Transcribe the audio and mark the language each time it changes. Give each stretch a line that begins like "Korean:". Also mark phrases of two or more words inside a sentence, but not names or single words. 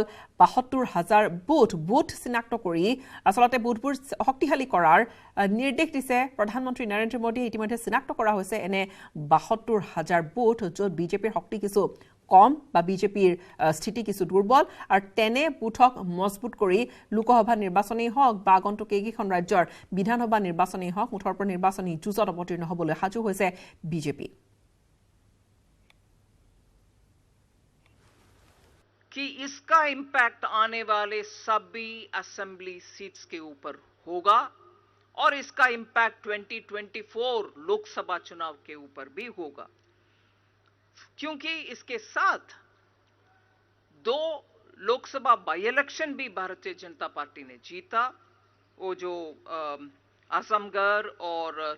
Assamese: ৭২,০০০ বুথ চিনাক্ত কৰি আচলতে বুথবোৰ শক্তিশালী কৰাৰ নিৰ্দেশ দিছে প্ৰধানমন্ত্ৰী নৰেন্দ্ৰ মোদীয়ে ইতিমধ্যে চিনাক্ত কৰা হৈছে এনে ৭২,০০০ বুথ য'ত বিজেপিৰ শক্তি কিছু কম বা বিজেপিৰ স্থিতি কিছু দুৰ্বল আৰু তেনে বুথক মজবুত কৰি লোকসভা নিৰ্বাচনেই হওক বা আগন্তুক কেইখন ৰাজ্যৰ বিধানসভা নিৰ্বাচনেই হওক মুঠৰ ওপৰত নিৰ্বাচনী যুঁজত অৱতীৰ্ণ হ'বলৈ সাজু হৈছে বিজেপি
Hindi: कि इसका इम्पैक्ट आने वाले सभी
English: assembly seats
Hindi: के ऊपर होगा और इसका इम्पैक्ट 2024 लोकसभा चुनाव के ऊपर भी होगा क्योंकि इसके साथ 2 लोकसभा
English: by election
Hindi: भी भारतीय जनता पार्टी ने जीता वो जो आजमगढ़ और